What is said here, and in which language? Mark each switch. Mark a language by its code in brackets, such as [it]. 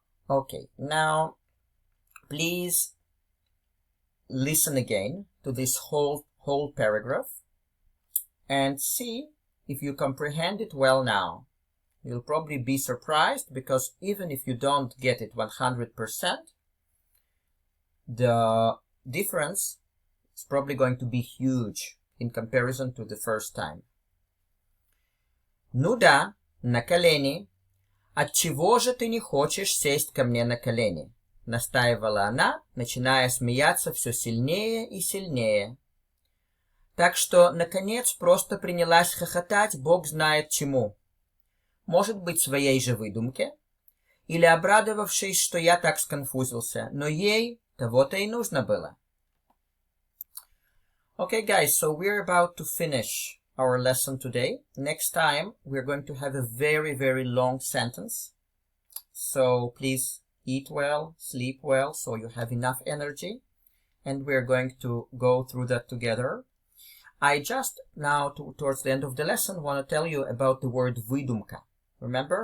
[en] Okay, now please listen again to this whole paragraph and see if you comprehend it well now. You'll probably be surprised because even if you don't get it 100%, the difference is probably going to be huge in comparison to the first time. [ru] Ну да, на колени. Отчего же ты не хочешь сесть ко мне на колени? Настаивала она, начиная смеяться все сильнее и сильнее. Так что, наконец, просто принялась хохотать, бог знает чему. Может быть, своей же выдумке? Или обрадовавшись, что я так сконфузился, но ей того-то и нужно было. [en] Okay, guys, so we're about to finish our lesson today. Next time, we're going to have a very, very long sentence. So please eat well, sleep well, so you have enough energy. And we're going to go through that together. I just now, towards the end of the lesson, want to tell you about the word выдумка. Remember?